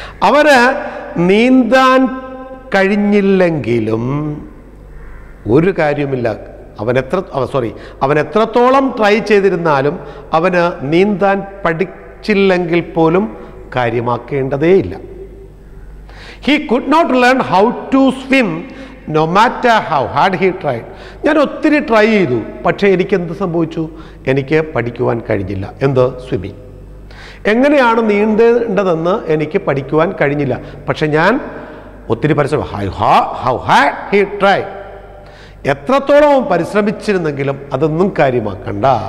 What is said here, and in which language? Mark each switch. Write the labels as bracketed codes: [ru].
[ml] അവന് നീന്താൻ കഴിഞ്ഞില്ലെങ്കിലും ഒരു കാര്യമില്ല. അവൻ എത്രത്തോളം ട്രൈ ചെയ്തിരുന്നാലും അവന് നീന്താൻ പഠിച്ചില്ലെങ്കിൽ പോലും കാര്യമാക്കേണ്ടതേയില്ല. [en] He could not learn how to swim no matter how hard he tried. [ml] ഞാൻ ഒത്തിരി ട്രൈ ചെയ്തു, പക്ഷേ എനിക്ക് എന്ത് സംഭവിച്ചു, എനിക്ക് പഠിക്കുവാൻ കഴിഞ്ഞില്ല. എന്ത്? സ്വിമ്മിങ്. എങ്ങനെയാണ് നീന്തേണ്ടതെന്ന് എനിക്ക് പഠിക്കുവാൻ കഴിഞ്ഞില്ല, പക്ഷെ ഞാൻ ഒത്തിരി പരിശ്രമം. [en] how hard he tried. [ml] എത്രത്തോളം പരിശ്രമിച്ചിരുന്നെങ്കിലും അതൊന്നും കാര്യമാക്കണ്ട.